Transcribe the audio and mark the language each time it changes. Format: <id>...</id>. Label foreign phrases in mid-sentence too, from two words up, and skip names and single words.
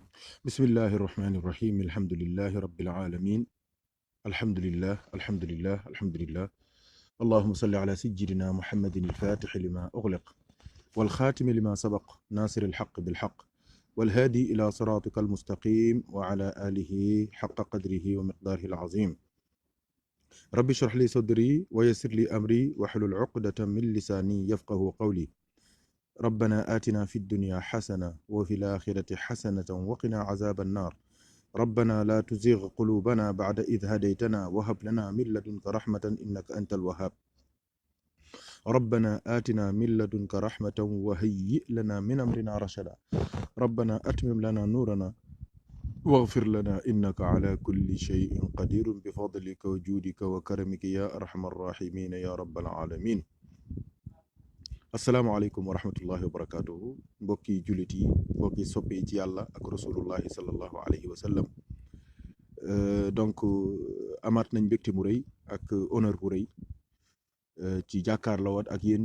<ar>بسم الله الرحمن الرحيم الحمد لله رب العالمين الحمد لله اللهم صل على سيدنا محمد الفاتح لما أغلق والخاتم لما سبق ناصر الحق بالحق والهادي إلى صراطك المستقيم وعلى آله حق قدره ومقداره العظيم رب اشرح لي صدري ويسر لي أمري واحلل عقدة من لساني يفقهوا قولي ربنا آتنا في الدنيا حسنة وفي الآخرة حسنة وقنا عذاب النار ربنا لا تزغ قلوبنا بعد إذ هديتنا وهب لنا من لدنك رحمة إنك أنت الوهاب ربنا آتنا من لدنك رحمة وهيئ لنا من أمرنا رشدا ربنا أتمم لنا نورنا واغفر لنا إنك على كل شيء قدير بفضلك وجودك وكرمك يا أرحم الراحمين يا رب العالمين السلام عليكم ورحمة الله وبركاته</ar> <wo>mbokki jullit yi mbokki soppe yi ci yàlla ak</wo> <ar>رسول الله صلى الله عليه وسلم</ar> <wo>donc amaat nañ mbégte mu rëy ak honneur bu rëy ci jàkkaarloo waat ak yéen</wo>